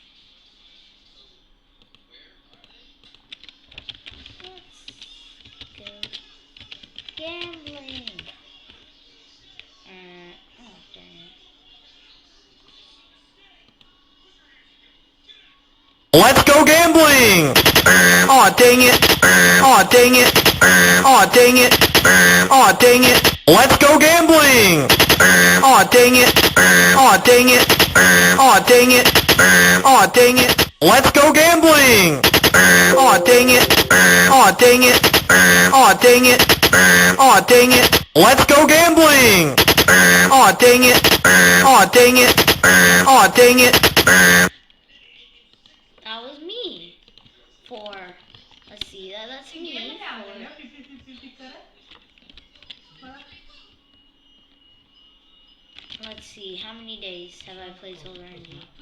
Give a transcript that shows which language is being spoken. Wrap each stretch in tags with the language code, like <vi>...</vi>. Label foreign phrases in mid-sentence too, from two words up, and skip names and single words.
<en>Let's go gambling. Oh, dang it. Let's go gambling! Aw, dang it! Aw, dang it! Aw, dang it! Aw, dang it! Let's go gambling! Aw, dang it! Aw, dang it! Aw, dang it! Aw, dang it! Let's go gambling! Aw, dang it! Aw, dang it! Aw, dang it! Aw, dang it! Let's go gambling! Aw, dang it! Aw, dang it! Aw, dang it! That was me. Let's see, that's me. Let's see, how many days have I played Sols RNG?</en>